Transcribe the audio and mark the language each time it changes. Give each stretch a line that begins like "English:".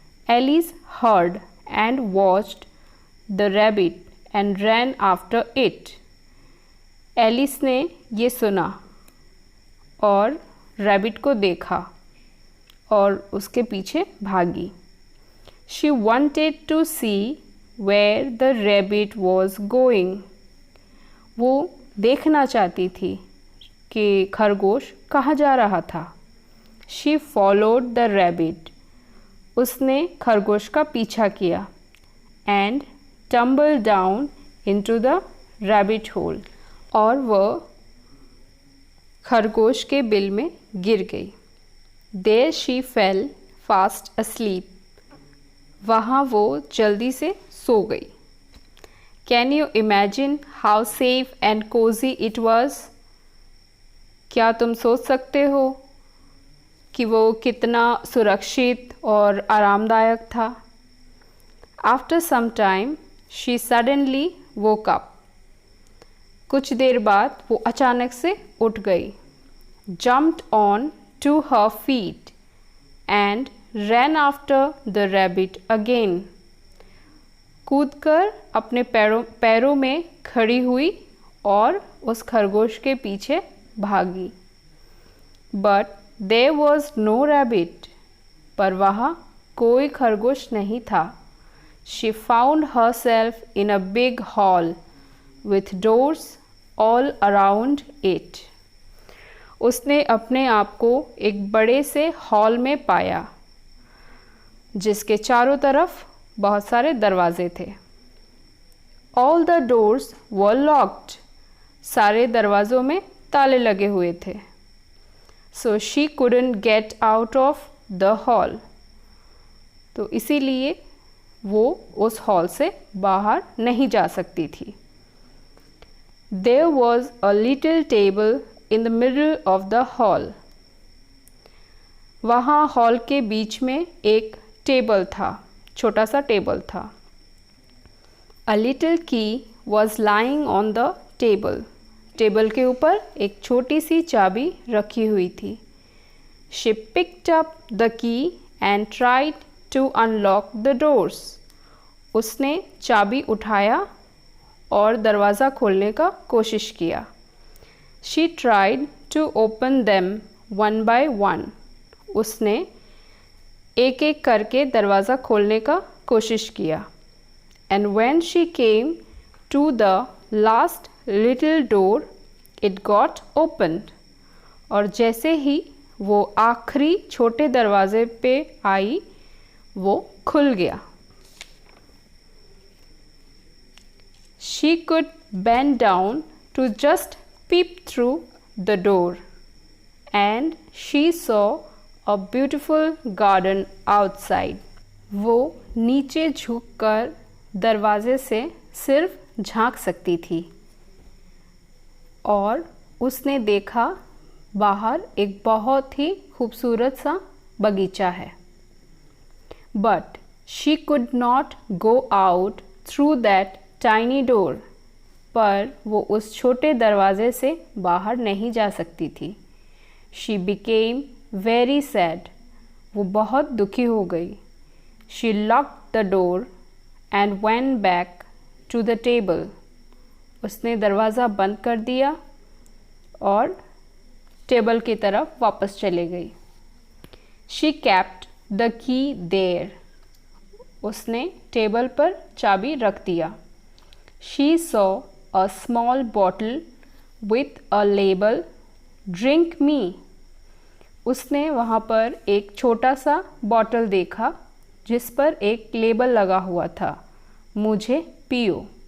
English: Alice heard and watched the rabbit and ran after it.
Hindi: Alice ने ये सुना और रैबिट को देखा और उसके पीछे भागी.
English: She wanted to see where the rabbit was going.
Hindi: वो देखना चाहती थी कि खरगोश कहाँ जा रहा था.
English: She followed the rabbit.
Hindi: उसने खरगोश का पीछा किया
English: and tumbled down into the rabbit hole.
Hindi: और वह खरगोश के बिल में गिर गई.
English: There she fell fast asleep.
Hindi: वहाँ वो जल्दी से सो गई.
English: Can you imagine how safe and cozy it was?
Hindi: क्या तुम सोच सकते हो कि वो कितना सुरक्षित और आरामदायक था?
English: After some time, she suddenly woke up.
Hindi: कुछ देर बाद वो अचानक से उठ गई.
English: Jumped on to her feet and ran after the rabbit again.
Hindi: कूदकर अपने पैरों में खड़ी हुई और उस खरगोश के पीछे भागी.
English: But there was no rabbit.
Hindi: पर वहाँ कोई खरगोश नहीं था.
English: She found herself in a big hall with doors all around it.
Hindi: उसने अपने आप को एक बड़े से हॉल में पाया जिसके चारों तरफ बहुत सारे दरवाजे थे.
English: All the doors were locked.
Hindi: सारे दरवाज़ों में ताले लगे हुए थे.
English: So she couldn't get out of the hall.
Hindi: तो इसीलिए वो उस हॉल से बाहर नहीं जा सकती थी.
English: There was a little table in the middle of the hall.
Hindi: वहाँ हॉल के बीच में एक टेबल था, छोटा सा टेबल था.
English: A little key was lying on the table.
Hindi: Table के ऊपर एक छोटी सी चाबी रखी हुई थी.
English: She picked up the key and tried to unlock the doors.
Hindi: उसने चाबी उठाया और दरवाज़ा खोलने का कोशिश किया।
English: She tried to open them one by one.
Hindi: उसने एक एक करके दरवाज़ा खोलने का कोशिश किया।
English: And when she came to the last little door it got opened.
Hindi: और जैसे ही वो आखिरी छोटे दरवाजे पे आई वो खुल गया।
English: She could bend down to just peep through the door, and she saw a beautiful garden outside.
Hindi: वो नीचे झुककर दरवाजे से सिर्फ झांक सकती थी और उसने देखा बाहर एक बहुत ही खूबसूरत सा बगीचा है।
English: But she could not go out through that tiny door.
Hindi: पर वो उस छोटे दरवाजे से बाहर नहीं जा सकती थी।
English: She became very sad.
Hindi: वो बहुत दुखी हो गई।
English: She locked the door and went back to the table.
Hindi: उसने दरवाज़ा बंद कर दिया और टेबल की तरफ वापस चले गई।
English: She kept the key there.
Hindi: उसने टेबल पर चाबी रख दिया।
English: She saw a small bottle with a label, "Drink me."
Hindi: उसने वहाँ पर एक छोटा सा बॉटल देखा जिस पर एक लेबल लगा हुआ था, मुझे पियो।